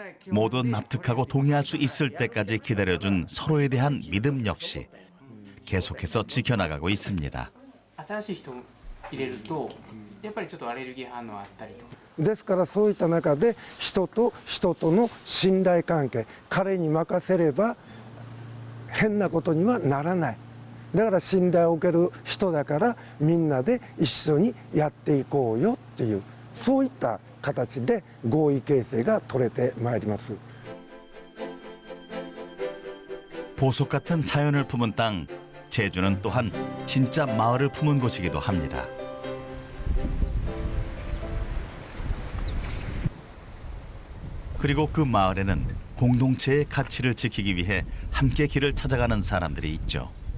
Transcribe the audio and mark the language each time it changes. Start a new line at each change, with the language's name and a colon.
Korean: 모두 납득하고 동의할 수 있을 때까지 기다려준 서로에 대한 믿음 역시 계속해서 지켜나가고 있습니다.
Japanese: 新しい人入れると、やっぱりちょっとアレルギー反応あったりとか。ですからそういった中で人と人との信頼関係、彼に任せれば変なことにはならない。だから信頼を受ける人だからみんなで一緒にやっていこうよっていう、そういった形で合意形成が取れてまいります。
Korean: 보석 같은 자연을 품은 땅, 제주는 또한 진짜 마을을 품은 곳이기도 합니다. 그리고 그 마을에는 공동체의 가치를 지키기 위해 함께 길을 찾아가는 사람들이 있죠.